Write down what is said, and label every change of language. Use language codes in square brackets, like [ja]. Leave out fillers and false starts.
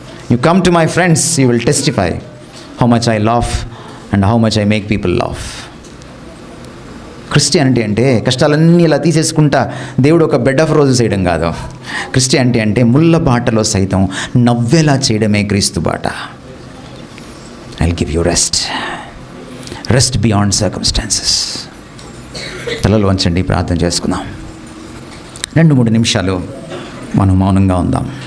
[en] You come to my friends, you will testify how much I laugh and how much I make people laugh. [te] Christianity అంటే కష్టాలన్నీ ఇలా తీసేసుకుంటా దేవుడు ఒక bed of roses చేయడం కాదు. Christianity అంటే ముళ్ళ బాటలో సైతం నవ్వేలా చేయడమే క్రీస్తు బాట. [en] I'll give you rest beyond circumstances. [te] తలలు వంచండి, ప్రార్థన చేసుకుందాం. 2-3 నిమిషాలు మనం మౌనంగా ఉందాం.